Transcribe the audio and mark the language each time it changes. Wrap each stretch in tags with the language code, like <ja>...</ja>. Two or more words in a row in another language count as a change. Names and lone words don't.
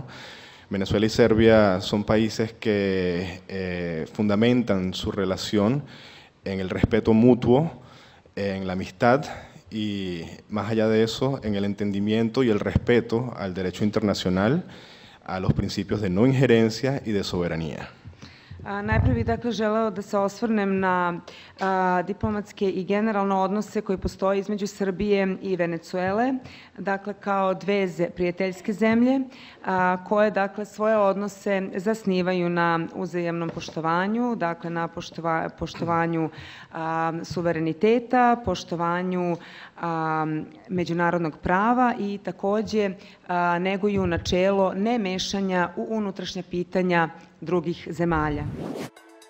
<es>Venezuela y Serbia son países que fundamentan su relación en el respeto mutuo, en la amistad y, más allá de eso, en el entendimiento y el respeto al derecho internacional, a los principios de no injerencia y de soberanía.</es> <sr>Najprej bih dakle želeo da se osvrnem na diplomatske i generalno odnose koji postoje između Srbije i Venecuele, dakle kao dve prijateljske zemlje koje dakle svoje odnose zasnivaju na uzajamnom poštovanju, dakle na poštovanju suvereniteta, poštovanju međunarodnog prava i takođe neguju načelo nemešanja u unutrašnja pitanja drugih zemalja.</sr>